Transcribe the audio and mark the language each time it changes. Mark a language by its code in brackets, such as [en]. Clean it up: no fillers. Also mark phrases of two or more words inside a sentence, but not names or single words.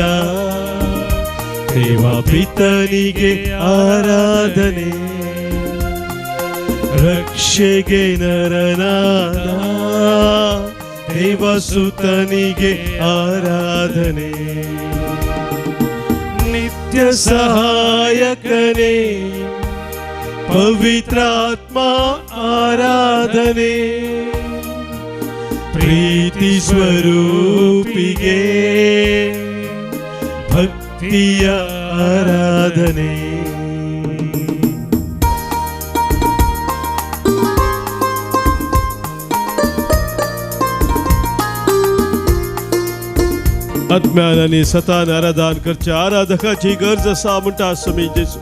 [kn] ದೇವ ಪಿತನಿಗೆ ಆರಾಧನೆ, ರಕ್ಷೆಗೆ ನರನಾದ ದೇವಸುತನಿಗೆ ಆರಾಧನೆ, ನಿತ್ಯ ಸಹಾಯಕನೇ ಪವಿತ್ರಾತ್ಮ ಆರಾಧನೆ, ಪ್ರೀತಿ ಸ್ವರೂಪಿಗೆ ಭಕ್ತಿಯ ಆರಾಧನೆ. [kok] आत्म्याने सतान आराधन करच्या आराधकाची गरज असा म्हणटा स्वामी जेजू.